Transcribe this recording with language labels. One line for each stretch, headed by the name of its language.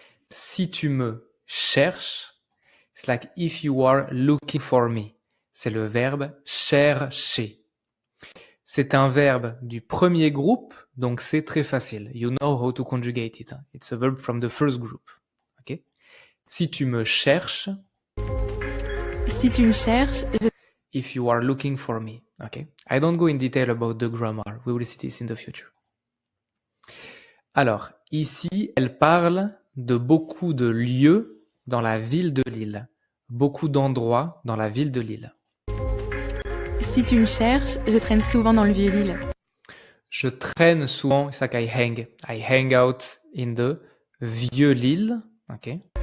French: Si tu me cherches,
English: it's like if you are looking for me.
French: C'est le verbe chercher. C'est un verbe du premier groupe, donc c'est très facile.
English: You know how to conjugate it. It's a verb from the first group.
French: Ok? Si tu me cherches, Si tu me cherches,
English: if you are looking for me. Okay? I don't go in detail about the grammar. We will see this in the future.
French: Alors, ici, elle parle de beaucoup de lieux dans la ville de Lille. Beaucoup d'endroits dans la ville de Lille. Si tu me cherches, je traîne souvent dans le Vieux-Lille. Je traîne souvent,
English: it's like I hang out in the vieux Lille, okay?